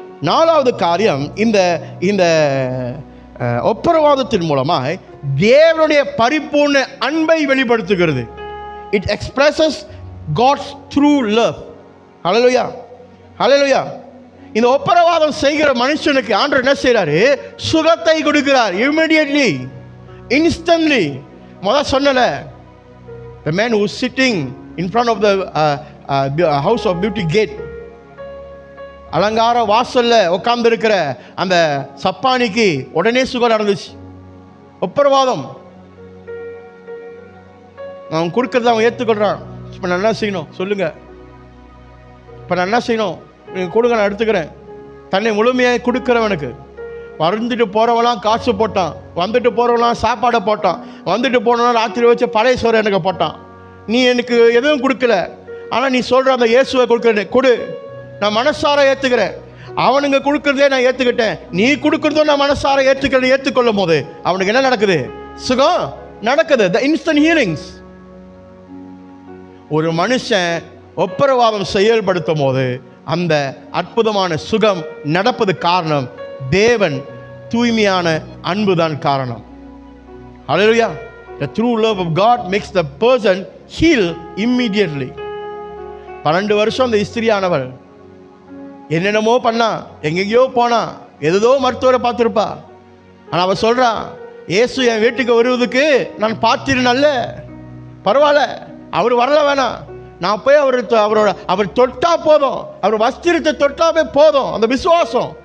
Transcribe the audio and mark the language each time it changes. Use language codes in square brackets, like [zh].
[ta] நாலாவது காரியம், இந்த இந்த ஒப்புரவாதத்தின் மூலமாய் தேவனுடைய பரிபூர்ண அன்பை வெளிப்படுத்துகிறது. [en] It expresses God's true love. Hallelujah. Hallelujah. [ta] இந்த ஒப்புரவாதம் செய்கிற மனுஷனுக்கு ஆண்டவர் என்ன செய்கிறாரு? சுகத்தை கொடுக்கிறார். [en] Immediately, instantly. [ta] முதல் சொன்னல, [en] the man who is sitting in front of the house of beauty gate, [ta] அலங்கார வாசல்ல உட்கார்ந்து இருக்கிற அந்த சப்பானிக்கு உடனே சுகம் நடந்துச்சு. ஒப்புரவாதம். அவன் கொடுக்கறத அவன் ஏற்றுக்கொள்றான். இப்போ நான் என்ன செய்யணும் சொல்லுங்க? இப்போ நான் என்ன செய்யணும்? நீங்கள் கொடுங்க, நான் எடுத்துக்கிறேன். தன்னை முழுமையாக கொடுக்குறவனுக்கு. வந்துட்டு போகிறவெல்லாம் காசு போட்டான், வந்துட்டு போகிறவெல்லாம் சாப்பாடை போட்டான், வந்துட்டு போனவன் ராத்திரி வச்சு பழைய சோறு எனக்கு போட்டான். நீ எனக்கு எதுவும் கொடுக்கல, ஆனால் நீ சொல்கிற அந்த இயேசுவை கொடுக்குறேன், கொடு, நான் மனசார ஏற்றுக்கிறேன். அவனுங்க கொடுக்குறதே நான் ஏற்றுக்கிட்டேன், நீ கொடுக்குறதும் நான் மனசார ஏற்றுக்கிறேன். ஏற்றுக்கொள்ளும் போது அவனுக்கு என்ன நடக்குது? சுகம் நடக்குது. [en] The instant healings. [ta] ஒரு மனுஷன் ஒப்புரவாதம் செயல்படுத்தும் போது அந்த அற்புதமான சுகம் நடப்பது காரணம் தேவன் தூய்மையான அன்புதான் காரணம். ஹல்லேலூயா. [en] The true love of God makes the person heal immediately. [ta] 12 வருஷம் அந்த ஸ்திரியானவள் என்னென்னமோ பண்ணா, எங்கெங்கேயோ போனா, ஏதோ மருத்துவரை பார்த்துருப்பா. ஆனால் அவள் சொல்றா, இயேசு என் வீட்டுக்கு வருவதுக்கு நான் பார்த்திருந்தல்ல, பரவாயில்ல, அவர் வரல வேணாம், நான் போய் அவர் தொட்டா போதும், அவர் வஸ்திரத்தை தொட்டாவே போதும். அந்த விசுவாசம்.